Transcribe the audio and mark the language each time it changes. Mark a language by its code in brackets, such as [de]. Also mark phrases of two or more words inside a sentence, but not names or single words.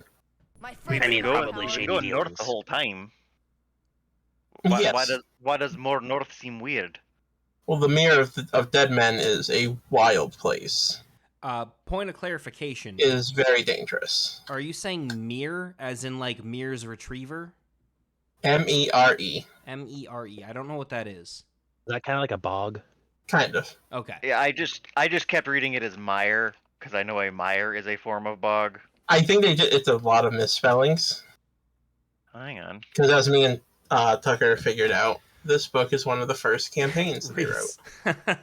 [en] Probably we've shady been going north dealings. the whole time. yes. Why does more north seem weird? Well, the Mirror of Dead Men is a wild place. Point of clarification. It is very dangerous. Are you saying Mere as in like Mere's Retriever? M-E-R-E. M-E-R-E. I don't know what that is. Is that kind of like a bog? Kind of. Okay. Yeah, I just kept reading it as mire because I know a mire is a form of bog. I think it's a lot of misspellings. Hang on. Because as me and Tucker figured out, this book is one of the first campaigns that they wrote.